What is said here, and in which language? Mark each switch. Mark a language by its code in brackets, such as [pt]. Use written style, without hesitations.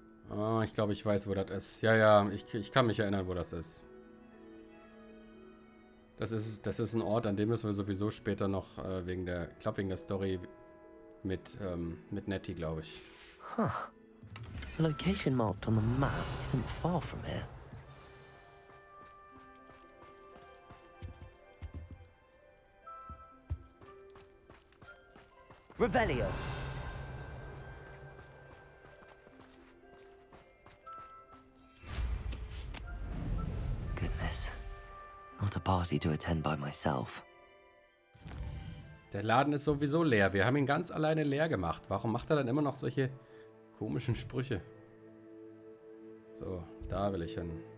[de] Ah, ich glaube, ich weiß, wo das ist. Ja, ja, ich kann mich erinnern, wo das ist. Das ist ein Ort, an dem müssen wir sowieso später noch wegen der Story mit Nettie, glaube ich. Huh. [en] The location marked on the map isn't far from here. Revelio. Goodness. Not a party to attend by myself. [de] Der Laden ist sowieso leer. Wir haben ihn ganz alleine leer gemacht. Warum macht er dann immer noch solche komischen Sprüche? So, da will ich hin.